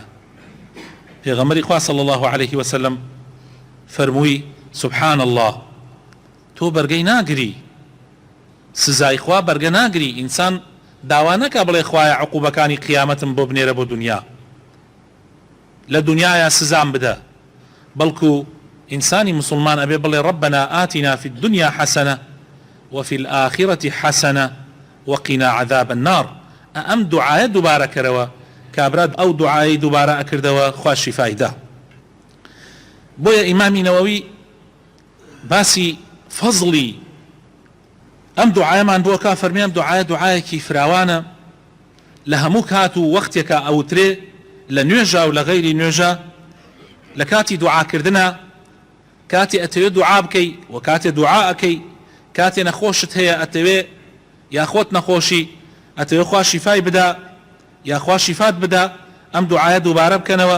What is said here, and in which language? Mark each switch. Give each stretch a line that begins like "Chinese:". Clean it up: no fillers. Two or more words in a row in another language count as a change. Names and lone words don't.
Central Kurdish: پێغەمبەری خوا
Arabic: صلی الله عليه وسلم
Central Kurdish: فەرمووی
Arabic: سبحان الله،
Central Kurdish: تۆ بەرگەی ناگری، سزای خوا بەرگە ناگری. ئینسان داوا نەکا بڵێ خوایە عقوبەکانی قیامەتم بۆ بنێرە بۆ دنیا، لە دنیاە سزام بدە، بەڵکو ئینسانی مسلمان ئەبێ بڵێ
Arabic: ربنا آتنا في الدنيا حسنة وفي الآخرة حسنة وقنا عذاب النار.
Central Kurdish: ئەم دوعایە دووبارە کەرەوە، کابرا ئەو دوعای دووبارە ئەکردەوە، خوا شیفای دا. بۆیە ئیمامی نەوەوی باسی فەزڵی ئەم دوعایەمان بۆ کا، فەرمی ئەم دوعایە دوعایەکی فراوانە، لە هەموو کات و وەختێکە ئەوترێ، لە نوێژە و لە غەیری نوێژە، لە کاتی دوعاکردنە، کاتی ئەتەوێ دوعا بکەی و کاتێ دوعا ئەکەی، کاتێ نەخۆشت هەیە ئەتەوێ یاخۆت نەخۆشی ئەتەوێ خوا شیفای بدا یاخوا شیفات بدا، ئەم دوعایە دووبارە بکەنەوە.